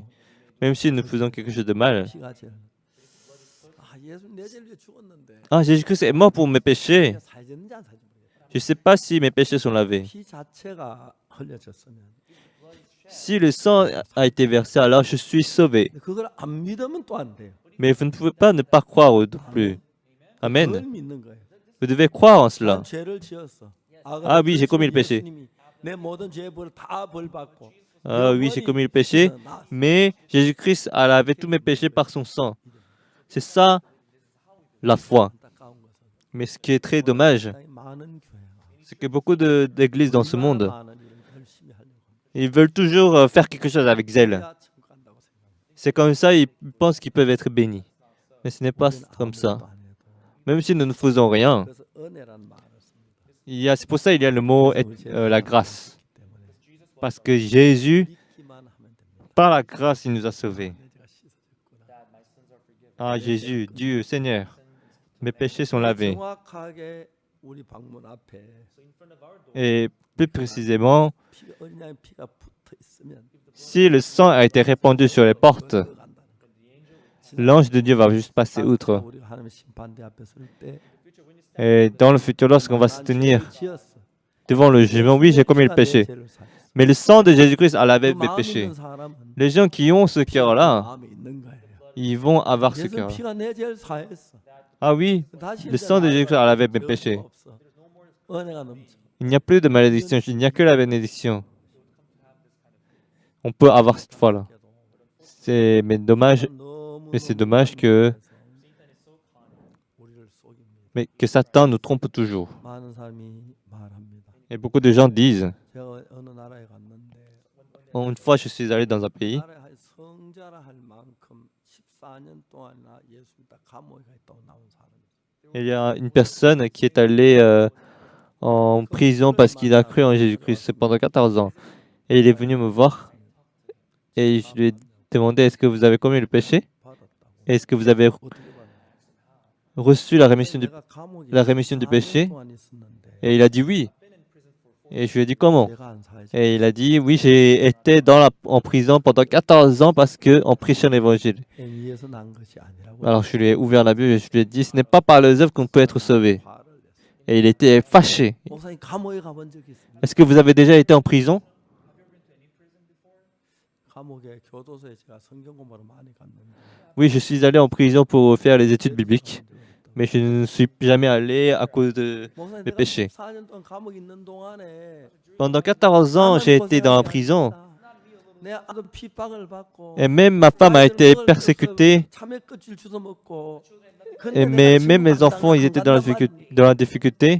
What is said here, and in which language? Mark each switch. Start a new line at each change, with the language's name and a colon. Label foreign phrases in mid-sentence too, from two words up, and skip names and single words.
French: Même si nous faisons quelque chose de mal. Ah, Jésus-Christ est mort pour mes péchés. Je ne sais pas si mes péchés sont lavés. Si le sang a été versé, alors je suis sauvé.
Korean: 그걸 안 믿으면 또 안 돼요.
French: Mais vous ne pouvez pas ne pas croire non plus.
Korean: 그걸
French: Amen.
Korean: 믿는 거예요.
French: Vous devez croire en
Korean: 난
French: cela.
Korean: 죄를 지었어.
French: Ah oui, j'ai commis le péché.
Korean: 예수님이 내 모든 죄의 벌을 다 벌받고
French: Ah oui, j'ai commis le péché. Mais Jésus-Christ a lavé tous mes péchés par son sang. C'est ça la foi.
Korean: 안타까운 것은
French: Mais ce qui est très dommage,
Korean: 굉장히 많은 교회가
French: c'est que beaucoup d'églises dans ce monde,
Korean: 많은 일을 열심히 하려고 합니다.
French: ils veulent toujours faire quelque chose avec zèle.
Korean: 그래야 천국 간다고 생각합니다.
French: C'est comme ça, ils pensent qu'ils peuvent être bénis. Mais ce n'est pas
Korean: 우리는
French: comme
Korean: 아무것도
French: ça.
Korean: 안 해도.
French: Même si nous ne faisons rien,
Korean: 그래서 은혜란 말을 씁니다.
French: c'est pour ça il y a le mot la grâce. Parce que Jésus,
Korean: 믿기만 하면 됩니다.
French: par la grâce, il nous a sauvés.
Korean: 내 죄가 씻어졌구나.
French: Ah Jésus, Dieu, Seigneur, mes péchés sont lavés.
Korean: 정확하게 우리 방문 앞에
French: Et plus précisément,
Korean: 어린 양의 피가 붙어 있으면
French: si le sang a été répandu sur les portes,
Korean: 들어간다는 거예요.
French: l'ange de Dieu va juste passer outre.
Korean: 우리가 하나님의 심판대 앞에 설때
French: Et dans le futur, lorsqu'on va se tenir devant le jugement, oui, j'ai commis le péché. Mais le sang de Jésus-Christ a lavé mes péchés. Les gens qui ont ce cœur-là, ils vont avoir ce cœur.
Korean: 피가 내 죄를 사했어.
French: Ah oui,
Korean: 다시
French: le sang de Jésus-Christ a lavé mes péchés.
Korean: 없어. 은혜가 넘쳐.
French: Il n'y a plus de malédiction, il n'y a que la bénédiction. On peut avoir cette foi-là. Mais c'est dommage que,
Korean: 우리를 속입니다.
French: que Satan nous trompe toujours.
Korean: 많은 사람이 말합니다.
French: Et beaucoup de gens disent,
Korean: 제가 어느 나라에 갔는데
French: une fois je suis allé dans un pays,
Korean: 나라에 성자라 할 만큼 14년 동안이나 예수 믿다 감옥에 가 있다고 나온 사람이 있어요.
French: il y a une personne qui est allée en prison parce qu'il a cru en Jésus-Christ pendant 14 ans. Et il est venu me voir et je lui ai demandé, est-ce que vous avez commis le péché?
Korean: 받았다고.
French: Est-ce que vous avez
Korean: 어떻게 받았어요?
French: reçu la rémission
Korean: 내가 감옥에
French: la rémission du
Korean: 14년
French: péché?
Korean: 동안 있었는데
French: Et il a dit oui. Et je lui ai dit comment?
Korean: 죄가 안 사해져.
French: Et il a dit oui, j'ai été en prison pendant 14 ans parce que en prêchant l'évangile.
Korean: 행위에서 난 것이 아니라고.
French: Alors je lui ai ouvert la Bible et je lui ai dit, ce n'est pas par les œuvres qu'on peut être sauvé.
Korean: 화를 냈어요.
French: Et il était fâché.
Korean: 목사님 감옥에 가본 적이 있습니다.
French: Est-ce que vous avez déjà été en prison?
Korean: 감옥에 교도소에 제가 성경 공부를 많이 갔는데
French: Oui, je suis allé en prison pour faire les études bibliques. Mais je ne suis jamais allé à cause de
Korean: 목사님
French: mes
Korean: 내가
French: péchés.
Korean: 14년 동안 감옥에 있는 동안에
French: Pendant 14 ans, j'ai été dans la prison.
Korean: 내 아들 핍박을 받고
French: Et même ma femme a été persécutée.
Korean: 참외 껍질 주워 먹고
French: Et même mes enfants, ils étaient dans la difficulté.